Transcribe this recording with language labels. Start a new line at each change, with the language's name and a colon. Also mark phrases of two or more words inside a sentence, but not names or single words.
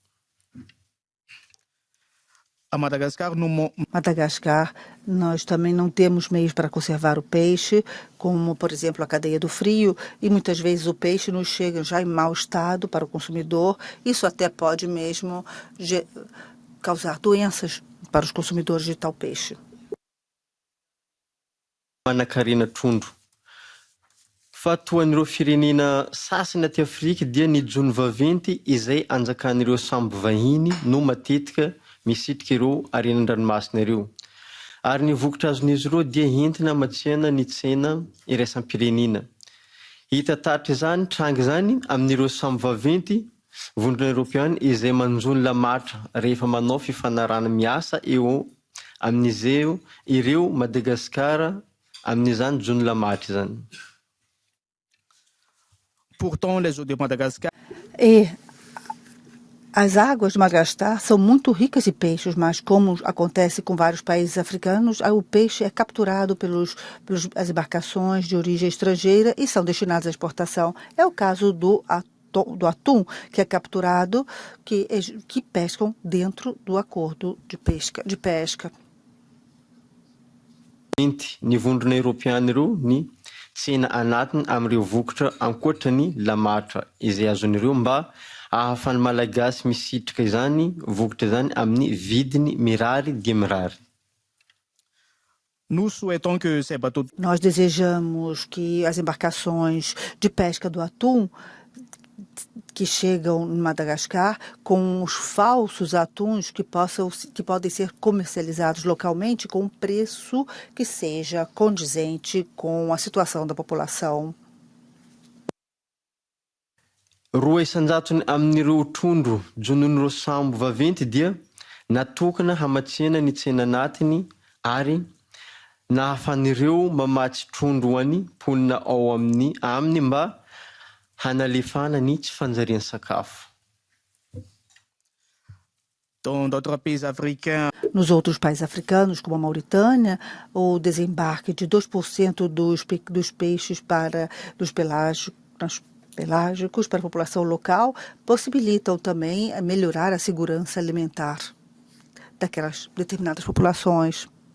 Portuguese: Madagascar, nós também não temos meios para conservar o peixe, como, por exemplo, a cadeia do frio, e muitas vezes o peixe nos chega já em mau estado para o consumidor. Isso até pode mesmo causar doenças para os consumidores de tal peixe.
Malagasy: Manan-karena trondro. Fa toan'ireo firenena sasany aty Afrika dia ny jony vaventy izay anjakan'ireo sambo vahiny no matetika misitrika ireo arenan-dranomasina ireo. Ary ny vokotra azon'izy ireo dia entina matsihana ny tsena iraisam-pirenena. Hita taritra izany tranga izany amin'ireo sambo vaventy vondrona Europeana izay manjony lamatra rehefa manao fifanarana miasa eo amin'izeo ireo Madagasikara amin'izany jony lamatra izany.
French: Pourtant, les eaux de Madagascar.
Portuguese: As águas de Madagascar são muito ricas em peixes, mas como acontece com vários países africanos, o peixe é capturado pelas embarcações de origem estrangeira e são destinados à exportação. É o caso do atum, que é capturado, que pescam dentro do acordo de pesca.
Malagasy: Ny vondrona Europeana ireo ny tsena anatiny amin'ireo vokotra ankoatrany lamatra izay azon'ireo mba ahafany malagasy misitrika izany vokotra izany amin'ny vidiny mirary dia mirary.
Portuguese: Nós desejamos que as embarcações de pesca do atum que chegam em Madagascar com os falsos atuns que podem ser comercializados localmente com um preço que seja condizente com a situação da população.
Malagasy: Roa isan-jatony amin'ireo trondro jonon'ireo sambo vaventy dia natokana hamatsiana ny tsena anatiny ary nahafan'ireo mamatsy trondro ho any mponina ao aminy mba hanalefana ny tsy fanjariany sakafo.
Portuguese: Nos outros países africanos, como a Mauritânia, o desembarque de 2% dos peixes dos pelágicos para a população local possibilitam também melhorar a segurança alimentar daquelas determinadas populações.